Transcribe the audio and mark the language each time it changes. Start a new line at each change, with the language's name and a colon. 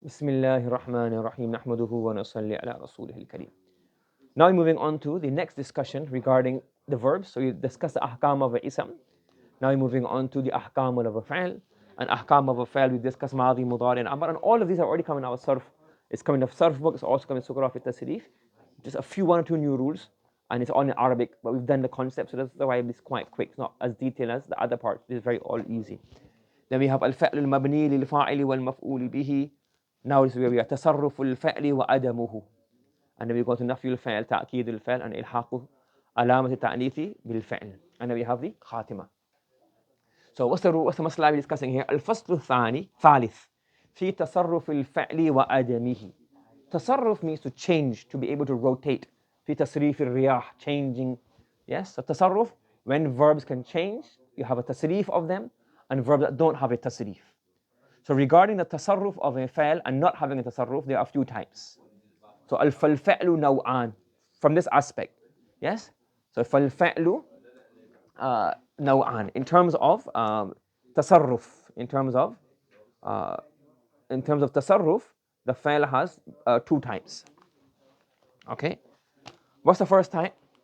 Arabic: بسم الله الرحمن الرحيم نحمده ونصلي على رسوله الكريم.
English: Now moving on to the next discussion regarding the verbs. So we discussed the ahkam of a ism. Now moving on to the ahkam of a fa'al. And ahkam of a fa'al we discussed madi, mudari and amr. And all of these are already coming in our sarf. It's coming in the sarf book. It's also coming in surah al-tasrif. Just a few, one or two new rules. And it's all in Arabic. But we've done the concept. So that's why it's quite quick. It's not as detailed as the other part. It's very all easy. Then we have al-fa'l al-mabni lil-fa'ili wal-maf'uli bihi. Now this is where we are
Arabic: تصرف الفعل وعدمه.
English: And then we go to
Arabic: نفي الفعل تأكيد الفعل and يلحقه علامة التأنيث بالفعل.
English: And then we have the خاتمة. So what's the masala we're discussing here?
Arabic: الفصل الثاني ثالث في تصرف الفعل وعدمه.
English: تصرف means to change, to be able to rotate.
Arabic: في تصريف الرياح, changing.
English: Yes, so تصرف, when verbs can change, you have a تصريف of them, and verbs that don't have a تصريف. So regarding the tasarruf of a fa'al and not having a tasarruf, there are a few types. So al-fa'lu naw'an, from this aspect. Yes? So fal-fa'lu naw'an. In terms of tasarruf, in terms of tasarruf, the fa'al has two types. Okay? What's the first type?